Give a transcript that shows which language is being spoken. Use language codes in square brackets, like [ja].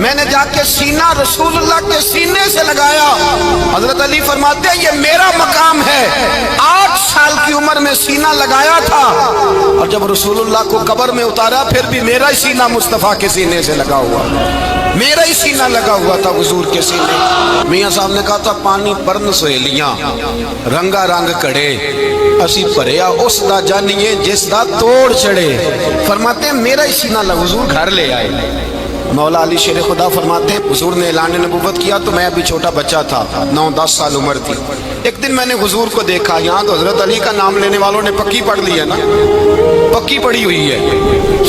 [ur] میں نے جا کے سینہ رسول اللہ کے سینے سے لگایا. حضرت علی فرماتے ہیں یہ میرا مقام ہے. 8 سال کی عمر میں سینہ لگایا تھا اور جب رسول اللہ کو قبر میں اتارا پھر بھی میرا ہی سینہ مصطفیٰ کے سینے سے لگا ہوا, میرا ہی سینہ لگا ہوا تھا حضور کے سینے. [pa] میاں صاحب نے کہا تھا پانی پرن سہیلیاں رنگا رنگ کڑے اسی پریا اس دا جانیے جس دا توڑ چڑھے. [ur] فرماتے ہیں میرا ہی سینہ لگا, حضور گھر لے آئے. مولا علی شیر خدا فرماتے ہیں حضور نے اعلان نبوت کیا تو میں ابھی چھوٹا بچہ تھا, 9-10 سال عمر تھی. ایک دن میں نے حضور کو دیکھا, یہاں تو حضرت علی کا نام لینے والوں نے پکی پڑھ لی ہے نا, پکی پڑی ہوئی ہے.